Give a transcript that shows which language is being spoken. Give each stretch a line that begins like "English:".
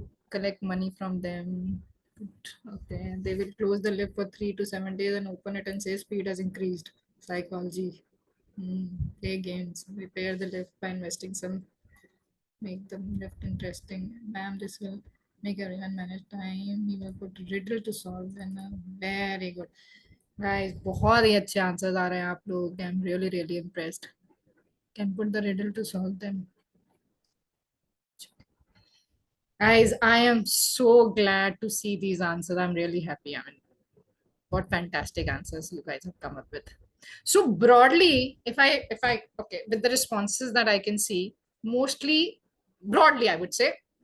English: Collect money from them. Okay. They will close the lift for 3 to 7 days and open it and say speed has increased. Psychology. Play games. Repair the lift by investing some. Make the lift interesting. Ma'am, this will make everyone manage time. He will put riddle to solve. And very good.
Hindi: Guys, बहुत ही अच्छे answers आ रहे हैं आप लोग.
English: I'm really, really impressed. Can put the riddle to solve them. Guys, I am so glad to see these answers. I'm really happy. I mean, what fantastic answers you guys have come up with. So broadly, if I okay, with the responses that I can see, mostly broadly, I would say